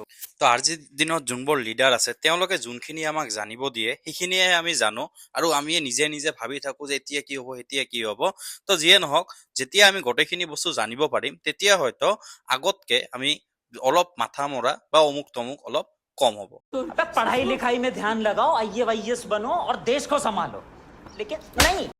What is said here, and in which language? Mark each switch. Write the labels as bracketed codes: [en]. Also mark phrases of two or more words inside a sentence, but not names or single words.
[as] তো আজিৰ দিনত যোনবোৰ লিডাৰ আছে, তেওঁলোকে যোনখিনি আমাক জানিব দিয়ে সেইখিনিয়ে আমি জানো, আৰু আমি নিজে নিজে ভাবি থাকোঁ যে এতিয়া কি হ'ব, এতিয়া কি হ'ব। তো যিয়ে নহওক, যেতিয়া আমি গোটেইখিনি বস্তু জানিব পাৰিম, তেতিয়া হয়তো আগতকে আমি অলপ মাথা মৰা বা অমুক তমুক অলপ কম হ'ব। [hi] पढ़ाई लिखाई में ध्यान लगाओ, आईएएस बनो और देश को संभालो, लेकिन नहीं।